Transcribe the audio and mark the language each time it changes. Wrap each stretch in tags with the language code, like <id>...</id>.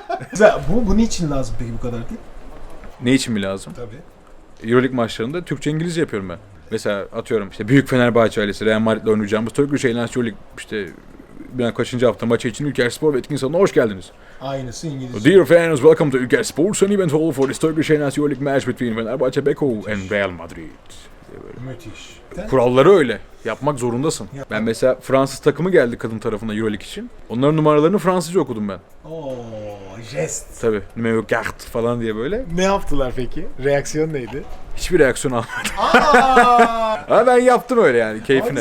<tr>Güzel. Bu niçin lazım peki bu kadar değil? Ne için mi lazım? Tabii. Euroleague maçlarında Türkçe İngilizce yapıyorum ben. Mesela atıyorum işte büyük Fenerbahçe ailesi Real Madrid'le oynayacağımız Turkish Airlines Euroleague işte ben kaçıncı hafta maçı için Ülker Spor ve Etkin Salon'a hoş geldiniz. Aynısı İngilizce.</tr> <en>Dear fans, welcome to Ülker Sports and event hall for this Turkish Airlines Euroleague match between Fenerbahçe Beko and Real Madrid.</en> <tr>Müthiş. Kuralları öyle. Yapmak zorundasın. Ben mesela Fransız takımı geldi kadın tarafına Euroleague için. Onların numaralarını Fransızca okudum ben. Oo, jest. Tabii. Numero 4 falan diye böyle. Ne yaptılar peki? Reaksiyon neydi? Hiçbir reaksiyon almadım. Aa! Ama ben yaptım öyle yani keyfine.</tr>